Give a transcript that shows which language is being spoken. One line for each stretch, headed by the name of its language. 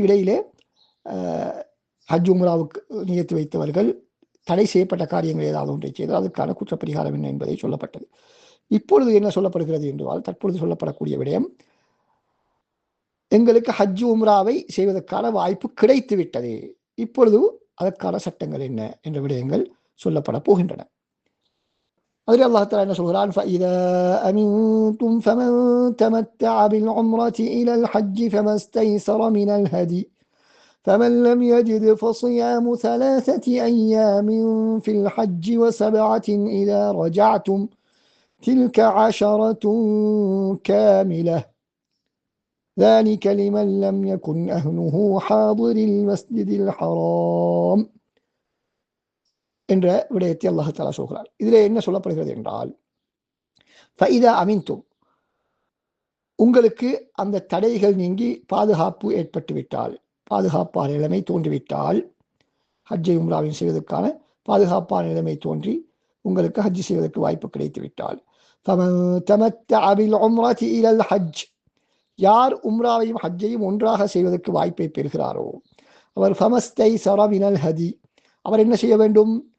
Tamil: இடையிலே ஹஜ் உம்ராவுக்கு நியத்து வைத்தவர்கள் தடை செய்யப்பட்ட காரியங்கள் ஏதாவது ஒன்றை செய்தால் அதற்கான குற்றப்பரிகாரம் என்ன என்பதை சொல்லப்பட்டது. இப்பொழுது என்ன சொல்லப்படுகிறது என்றால், தற்பொழுது சொல்லப்படக்கூடிய விடயம், எங்களுக்கு ஹஜ் உம்ராவை செய்வதற்கான வாய்ப்பு கிடைத்து விட்டது, இப்பொழுது அதற்கான சட்டங்கள் என்ன என்ற விடயங்கள் சொல்லப்பட போகின்றன. அதில் அல்லாஹ் தஆலா என்ன சொல்கிறான்?
Arabic: فَإِذَا أَمِنْتُمْ فَمَنْ تَمَتَّعَ بِالْعُمْرَةِ إِلَى الْحَجِّ فَمَا اسْتَيْسَرَ مِنَ الْهَدْيِ فَمَنْ لَمْ يَجِدْ فَصِيَامُ 3 أيام في الحج و7 إذا رجعتم تلك 10 كاملة ذلك لمن لم يكن أهله حاضر المسجد الحرام
Tamil: என்ற விடயத்தை அல்லாஹ் தஆலா சொல்கிறார். இதிலே என்ன சொல்லப்படுகிறது என்றால், ஃபைதா அமின்தும், உங்களுக்கு அந்த தடைகள் நீங்கி பாதுகாப்பு ஏற்பட்டுவிட்டால், பாதுகாப்பான நிலைமை தோன்றிவிட்டால், ஹஜ்ஜை உம்ராவை செய்வதற்கான பாதுகாப்பான நிலைமை தோன்றி உங்களுக்கு ஹஜ் செய்வதற்கு வாய்ப்பு கிடைத்து விட்டால், யார் உம்ராவையும் ஹஜ்ஜையும் ஒன்றாக செய்வதற்கு வாய்ப்பை பெறுகிறாரோ அவர் ஃபமஸ்தை சரவினல் ஹதி, அவர் என்ன செய்ய வேண்டும்?